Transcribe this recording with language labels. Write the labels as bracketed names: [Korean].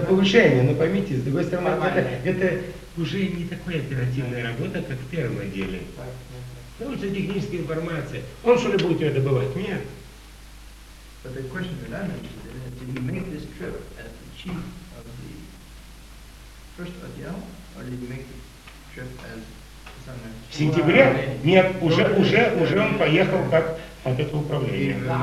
[Russian] повышение, но поймите, с другой стороны, это уже не такая оперативная работа, как в первом отделе. Потому что техническая информация. Он что ли будет ее добывать? Нет. [English] But the question that I'm interested in is, did he make this trip as the chief of the first Odell, or did he make the trip as some [Russian] В сентябре? Нет, уже он поехал как от этого управления.